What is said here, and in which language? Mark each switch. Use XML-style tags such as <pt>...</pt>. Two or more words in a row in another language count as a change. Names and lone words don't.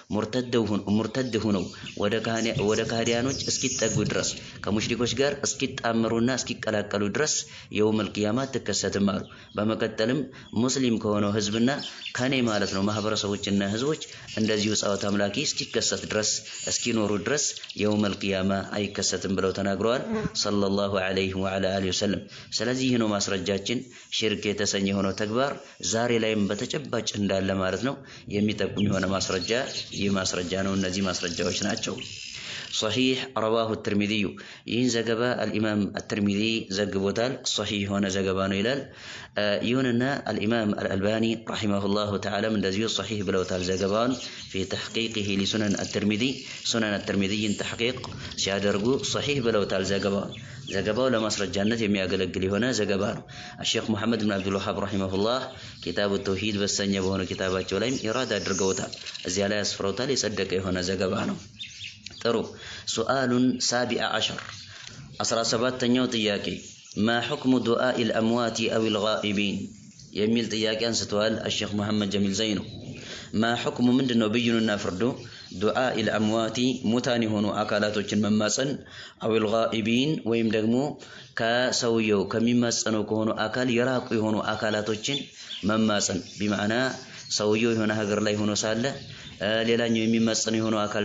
<am>ሙርተድ ሆነው ወደ ካህዲያኖች እስኪጠጉ ድረስ ከሙሽሪኮች ጋር እስኪጣመሩና እስኪቀላቀሉ ድረስ</am> <ar>يوم القيامة</ar> <am>ተከሰተም አሉ። በመቀጠልም ሙስሊም ከሆነው ህዝብና ከኔ ማለት ነው ማህበረሰቦችና ህዝቦች እንደዚሁ ጻኦት አምላኪ እስኪከሰት ድረስ እስኪኖሩ ድረስ</am> <ar>يوم القيامة</ar> <am>አይከሰትም ብለው ተናግረዋል</am> <ar>صلى الله عليه وسلم።</ar> <am>ስለዚህ ነው ማስረጃችን ሽርክ የተሰኘ የሆነው ተግባር ዛሬ ላይም በተጨባጭ እንዳለ ማለት ነው የሚጠቁም የሆነ ማስረጃ ይህ ማስረጃ ነው። እነዚህ ማስረጃዎች ናቸው።</am> <ar>صحيح رواه الترمذي</ar> <am>ይህን ዘገባ</am> <ar>الإمام الترمذي</ar> <am>ዘግቦታል። صحيح የሆነ ዘገባ ነው ይላል። ይሁንና</am> <ar>الإمام الألباني رحمه الله تعالى</ar> <am>እንደዚሁ صحيح ብለውታል ዘገባውን</am> <ar>في تحقيقه لسنن الترمذي سنن الترمذي تحقيق</ar> <am>ሲያደርጉ صحيح ብለውታል ዘገባው ለማስረጃነት የሚያገለግል የሆነ ዘገባ ነው።</am> <ar>الشيخ محمد بن عبد الوهاب رحمه الله كتاب التوحيد</ar> <am>በሰኘ በሆነ ኪታባቸው ላይም ኢራዳ አድርገውታል። እዚያ ላይ አስፍረውታል። የጸደቀ የሆነ ዘገባ ነው። ጥሩ</am> <ar>السؤال السابع عشر</ar> <am>17ኛው ጥያቄ</am> <ar>ما حكم دعاء الأموات أو الغائبين</ar> <am>የሚል ጥያቄ አንስተዋል الشيخ محمد جميل ዘይኑ።</am> <ar>ما حكم</ar> <am>ምንድነው ብይኑና ፍርዱ</am> <ar>دعاء الأموات</ar> <am>ሙታን የሆኑ አካላቶችን መማፀን</am> <ar>أو الغائبين</ar> <am>ወይም ደግሞ ከሰውየው ከሚማፀነው ከሆኑ አካል የራቁ የሆኑ አካላቶችን መማፀን ቢማዕና ሰውየው የሆነ ሀገር ላይ ሆኖ ሳለ ሌላኛው የሚማፀነው የሆነው አካል</am>